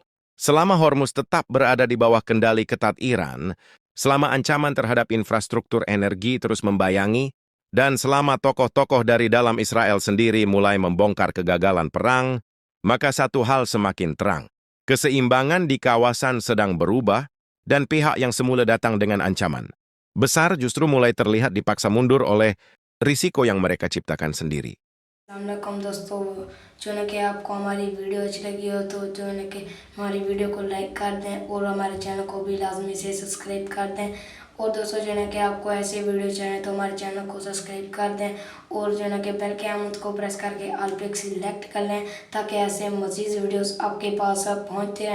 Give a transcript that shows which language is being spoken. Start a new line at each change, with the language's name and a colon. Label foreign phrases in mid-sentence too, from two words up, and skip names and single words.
Indonesian: Selama Hormuz tetap berada di bawah kendali ketat Iran, selama ancaman terhadap infrastruktur energi terus membayangi, dan selama tokoh-tokoh dari dalam Israel sendiri mulai membongkar kegagalan perang, maka satu hal semakin terang. Keseimbangan di kawasan sedang berubah, dan pihak yang semula datang dengan ancaman besar justru mulai terlihat dipaksa mundur oleh risiko yang mereka ciptakan sendiri.
Urdu: السلام علیکم دوستو، جو ہے کہ آپ کو ہماری ویڈیو اچھی لگی ہو تو جو ہے کہ ہماری ویڈیو کو لائک کر دیں اور ہمارے چینل کو بھی لازمی سے سبسکرائب کر دیں. اور دوستو جو ہے کہ آپ کو ایسی ویڈیو چاہیے تو ہمارے چینل کو سبسکرائب کر دیں اور جو ہے کہ بیل کے آئیکن کو پریس کرکے آل پے سلیکٹ کر لیں تاکہ ایسے مزید ویڈیوز آپ کے پاس پہنچتے رہیں.